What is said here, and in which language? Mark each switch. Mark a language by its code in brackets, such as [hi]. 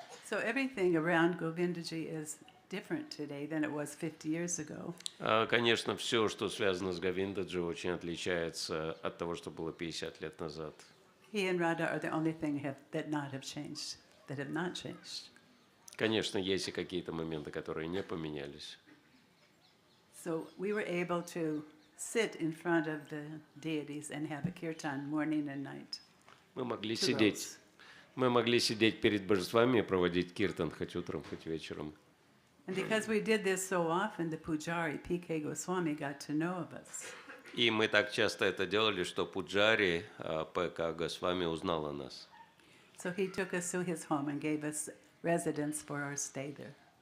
[en] So everything around Govindaji is different today than it was 50 years ago. [ru] Конечно, все, что связано с Говиндаджи, очень отличается от того, что было 50 лет назад. [en] He and Radha are the only thing that have not changed. [ru] Конечно, есть и какие-то моменты, которые не поменялись. [en] So we were able to sit in front of the deities and have a kirtan morning and night. [ru] Мы могли [en] Two [ru] сидеть. [en] rows. [ru] Мы могли сидеть перед божествами и проводить киртан хоть утром, хоть вечером. [en] And because we did this so often, the pujari, P.K. Goswami, got to know of us. [ru] И мы так часто это делали, что пуджари П.К. Госвами узнал о нас. [en] So he took us to his home and gave us residence for our stay there.